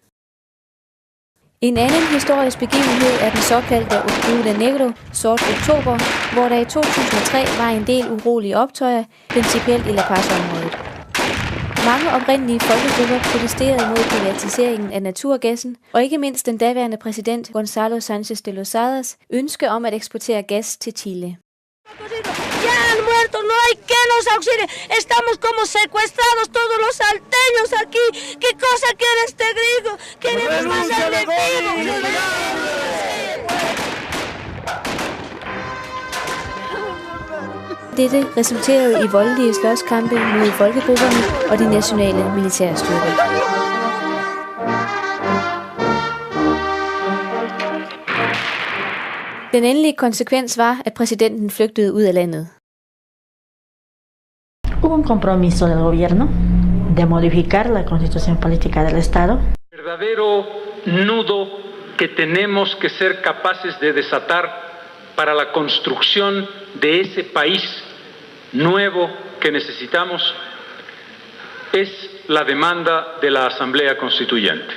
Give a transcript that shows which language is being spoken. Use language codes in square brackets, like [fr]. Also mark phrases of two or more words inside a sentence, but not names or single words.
[da] En anden historisk begivenhed er den såkaldte Octubre Negro, Sort Oktober, hvor der i 2003 var en del urolige optøjer, principielt i La Paz-området. Mange oprindelige folkegrupper protesterede mod privatiseringen af naturgassen, og ikke mindst den daværende præsident Gonzalo Sánchez de Losadas ønske om at eksportere gas til Chile. [es] Ya han muerto, no hay que nos auxilie. Estamos como secuestrados todos los salteños aquí. ¿Qué cosa quiere este gringo? Queremos más enemigos. [da] Dette resulterede i voldelige slåskampe mod folkegrupperne og de nationale militærstyrker. Den endelige konsekvens var, at præsidenten flygtede ud af landet. [es] Hubo un compromiso del gobierno de modificar la constitución política del Estado. Verdadero nudo que tenemos que ser capaces de desatar para la construcción de ese país nuevo que necesitamos es la demanda de la Asamblea Constituyente.